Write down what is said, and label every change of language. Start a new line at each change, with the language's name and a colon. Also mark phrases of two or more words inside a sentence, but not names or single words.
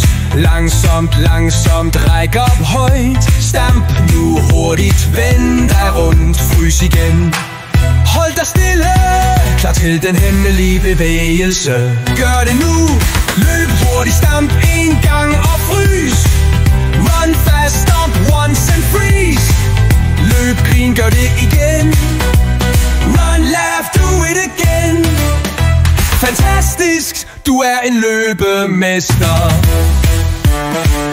Danish: Langsomt, langsomt, ræk op højt. Stamp nu hurtigt, vend dig rundt, frys igen. Hold dig stille, klar til den hemmelige bevægelse. Gør det nu, løb hurtigt, stamp 1 gang og frys.
English: Run fast, stomp once and freeze.
Danish: Løb, grin, gør det igen.
English: Run, laugh, do it again.
Danish: Fantastisk, du er en løbemester.